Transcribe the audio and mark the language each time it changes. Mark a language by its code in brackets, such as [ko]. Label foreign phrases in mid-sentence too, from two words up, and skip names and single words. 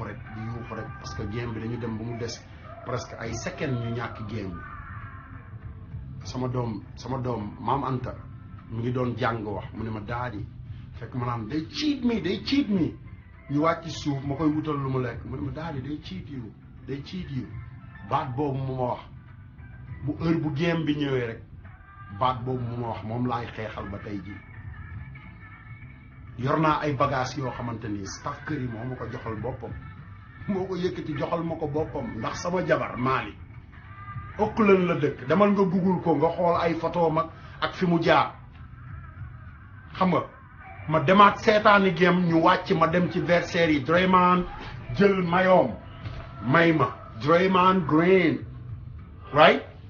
[wo] rek parce que game bi dañu dem ba mu des presque ay secondes ñu ñàkk game bi sama doom maam Anta mu ngi doon jàng wax mu ne ma daadi fekk ma naan day [en] cheat me [wo] ñu wàcc suuf ma koy wutal lu mu lekk mu ne ma daadi day [en] cheat you [wo] baat boobu mu ma wax bu heure bu game bi ñëwee rek baat boobu mu ma wax moom laay xeexal ba tey jii yor naa ay bagages yoo xamante ni Steph Curry moo ma ko joxal boppam moo ko yëkkati joxal ma ko boppam ndax sama jabar Mali Auckland la dëkk demal nga google ko nga xool ay photo mag ak fi mu jaar xam nga ma demaat seetaani game ñu wàcc ma dem ci versaire yi Draymond jël mayoom may ma Draymond Green right